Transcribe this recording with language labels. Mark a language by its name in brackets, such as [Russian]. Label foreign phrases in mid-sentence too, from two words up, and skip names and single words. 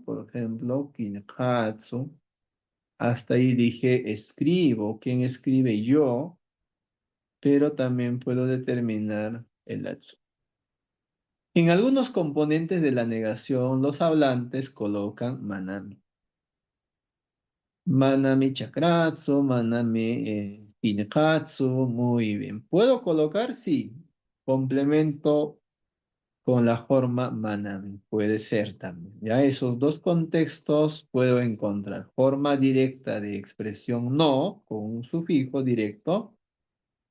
[Spanish] Por ejemplo, kinhatsu. Hasta ahí dije escribo. ¿Quién escribe? Yo. Pero también puedo determinar el atsu. En algunos componentes de la negación, los hablantes colocan manami. [Quechua] Manami chakratsu, manami kinhatsu. [Spanish] Muy bien. ¿Puedo colocar? Sí. Complemento con la forma manami. Puede ser también. Ya esos dos contextos puedo encontrar. Forma directa de expresión no, con un sufijo directo.